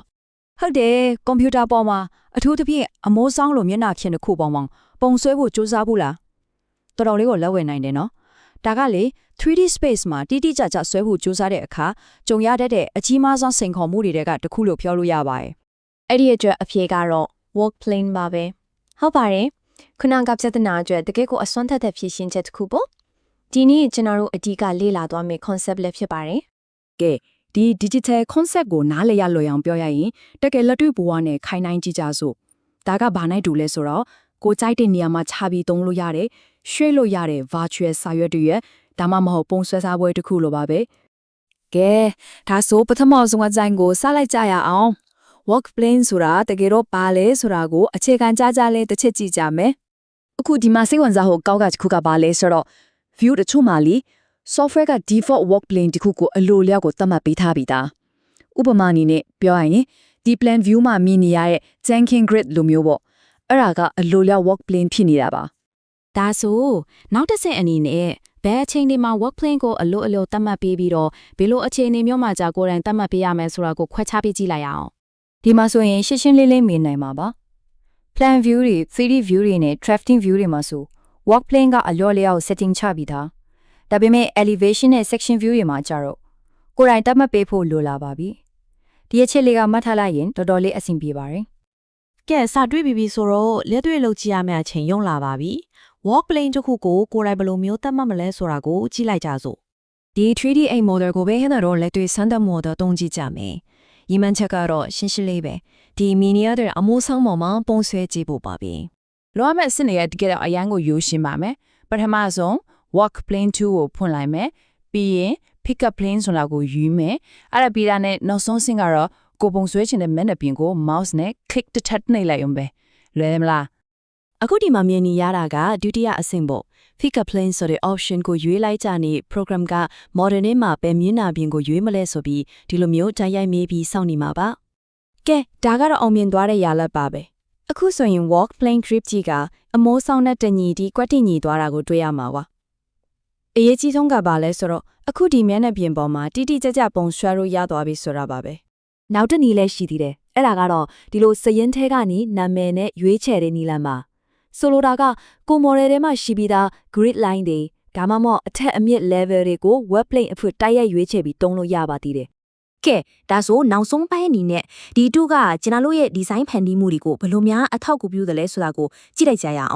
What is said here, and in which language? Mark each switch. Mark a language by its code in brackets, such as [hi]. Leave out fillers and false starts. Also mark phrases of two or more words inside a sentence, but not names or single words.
[my] ဟုတ်တယ်ကွန်ပျူတာပေါ်မှာအထူးသဖြင့်အမိုးဆောင်လိုမျက်နှာခင်တစ်ခုပေါ်မှာပုံဆွဲဖို့စူးစမ်းဘူးလားတော်တော်လေးကိုလက်ဝင်နိုင်တယ်နော်ဒါကလေ [en] 3D space [my] မှာတိတိကျကျဆွဲဖို့စူးစမ်းတဲ့အခါကြုံရတဲ့အကြီးမားဆုံးစိန်ခေါ်မှုတွေကတစ်ခုလို့ပြောလို့ရပါတယ် အဲ့ဒီအတွက်အဖြေကတော့ [en] work plane [my] ပါပဲဟုတ်ပါတယ်ခုနကပြဿနာအတွက်တကယ်ကိုအစွမ်းထက်တဲ့ဖြေရှင်းချက်တစ်ခုပေါ့ဒီနေ့ကျွန်တော်တို့အဓိကလေ့လာသွားမယ့် concept လည်းဖြစ်ပါတယ် ကဲဒီ [en] digital concept [my] ကိုနားလည်ရလွယ်အောင်ပြောရရင်တကယ်လက်တွေ့ဘဝနဲ့ခိုင်နှိုင်းကြည့်ကြစို့ဒါကဘာနိုင်တူလဲဆိုတော့ကိုကြိုက်တဲ့နေရာမှာခြာပြီးသုံးလို့ရတယ် ရွှေ့လို့ရတယ် virtual စာရွက်တွေရဲ့ဒါမှမဟုတ်ပုံဆွဲစားပွဲတစ်ခုလိုပါပဲကဲဒါဆိုပထမဆုံးအကြိုင်ကိုစလိုက်ကြရအောင် [en] work plane [my] ဆိုတာတကယ်တော့ပါလဲဆိုတာကိုအခြေခံကြကြလဲတစ်ချက်ကြည့်ကြမယ်အခုဒီမှာစိတ်ဝင်စားဖို့ကောက်ကတစ်ခုကပါလဲဆိုတော့ view တချို့မှာလီ software က [en] default work plane [my] တစ်ခုကိုအလိုလျောက်ကိုသတ်မှတ်ပေးထားပြီးသားဥပမာအနေနဲ့ပြောရရင်ဒီ [en] plan view [my] မှာမြင်နေရတဲ့ Jenkins grid လိုမျိုးပေါ့အဲ့ဒါကအလိုလျောက် [en] work plane [my] ဖြစ်နေတာပါ ဒါဆိုနောက်တစ်ဆင့်အနေနဲ့ဘယ်အချိန်ဒီမှာ [en] work plane [my] ကိုအလိုသတ်မှတ်ပေးပြီးတော့ဘယ်လိုအခြေအနေမျိုးမှာကြာကိုယ်တိုင်သတ်မှတ်ပေးရမယ်ဆိုတာကိုခွဲခြားပေးကြည့်လိုက်ရအောင် ဒီမှာဆိုရင်ရှင်းရှင်းလေးလေးမြင်နိုင်မှာပါ [en] plan view [my] တွေ [en] 3D view [my] တွေနဲ့ [en] drafting view [my] တွေမှာဆို [en] work plane [my] ကအလျော့လျောက် setting ချပြီးသားဒါပေမဲ့ elevation နဲ့ [en] section view [my] တွေမှာကြတော့ကိုယ်တိုင်သတ်မှတ်ပေးဖို့လိုလာပါပြီဒီအချက်လေးကမှတ်ထားလိုက်ရင်တော်တော်လေးအဆင်ပြေပါတယ် ကဲစာတွေ့ပြီဆိုတော့လက်တွေ့လုပ်ကြည့်ရမယ့်အချိန်ရုံလာပါပြီ [en] work plane [my] တစ်ခုကိုကိုယ်တိုင်ဘယ်လိုမျိုးသတ်မှတ်မလဲဆိုတာကိုကြည့်လိုက်ကြစို့ ဒီ 3D A model ကိုပဲဟဲ့တော့လက်တွေ့စမ်းသပ် model တုံးကြည့်ကြမယ်။ရီမန်ချက်ကတော့ရှင်းရှင်းလေးပဲ။ဒီ miniature အမိုးဆောင်ပေါ်မှာပုံဆွဲကြည့်ဖို့ပါပဲ ။လောရမယ့်အစစ်နေရတကယ်တော့အရန်ကိုရိုးရှင်းပါမယ်။ပထမဆုံး [en] work plane 2 [my] ကိုဖွင့်လိုက်မယ်။ပြီးရင် [en] pick up plane [my] ဆိုတာကိုယူမယ်။အဲ့ဒါပြီးတာနဲ့နောက်ဆုံးဆင့်ကတော့ကိုပုံဆွဲချင်တဲ့မျက်နှာပြင်ကို mouse နဲ့ click တစ်ထပ်နှိပ်လိုက်အောင်ပဲ။လွယ်မလား ။အခုဒီမှာမြင်နေရတာကဒုတိယအဆင့်ပေါ့ [en] pick up plane [my] ဆိုတဲ့ option ကိုရွေးလိုက်ကြနေ program က model နဲ့မှာပဲမျက်နှာပြင်ကိုရွေးမလဲဆိုပြီးဒီလိုမျိုးတိုက်ရိုက်မေးပြီးစောင့်နေမှာပါကဲဒါကတော့ အောင်မြင်သွားတဲ့ရာလက်ပါပဲအခုဆိုရင် [en] work plane grip [my] ကြီးကအမိုးဆောင်တဲ့တညီဒီကွက်တင်ညီသွားတာကိုတွေ့ရမှာပါအရေးကြီးဆုံးကပါလဲဆိုတော့အခု ဒီမျက်နှာပြင်ပေါ်မှာတိတိကျကျပုံဆွဲလို့ရသွားပြီဆိုတာပါပဲနောက်တစ်နည်းလည်းရှိသေးတယ်အဲ့ဒါကတော့ဒီလိုစရင်ထဲကနေနာမည်နဲ့ရွေးချယ်တဲ့နည်းလမ်းပါဆိုလိုတာကကို model ထဲမှာရှိပြီးသား [en] grid line [my] တွေဒါမှမဟုတ်အထက်အမြင့် level တွေကို [en] web plane [my] အဖြစ်တိုက်ရိုက်ရွေးချယ်ပြီးသုံးလို့ရပါသေးတယ်။ကဲဒါဆိုနောက်ဆုံးပိုင်းအနေနဲ့ဒီတူကကျွန်တော်တို့ရဲ့ design ဖန်တီးမှုတွေကိုဘယ်လိုများအထောက်အကူပြုသလဲဆိုတာကိုကြည့်လိုက်ကြရအောင်